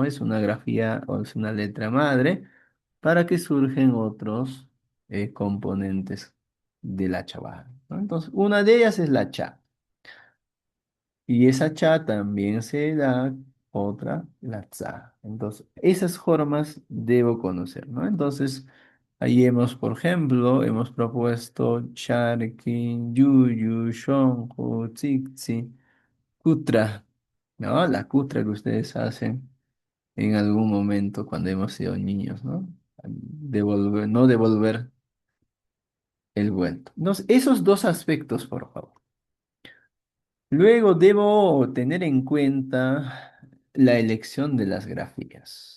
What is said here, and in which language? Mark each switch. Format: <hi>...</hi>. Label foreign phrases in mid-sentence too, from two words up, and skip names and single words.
<es>Es una grafía o es una letra madre para que surgen otros componentes de la chaval, ¿no? Entonces, una de ellas es la cha. Y esa cha también se da otra, la tza. Entonces, esas formas debo conocer, ¿no? Entonces, ahí hemos, por ejemplo, hemos propuesto charqui, yuyu, shonju, tzitzi, kutra, ¿no? La kutra que ustedes hacen en algún momento cuando hemos sido niños, ¿no? Devolver, no devolver el vuelto. Entonces, esos dos aspectos, por favor. Luego debo tener en cuenta la elección de las grafías.</es>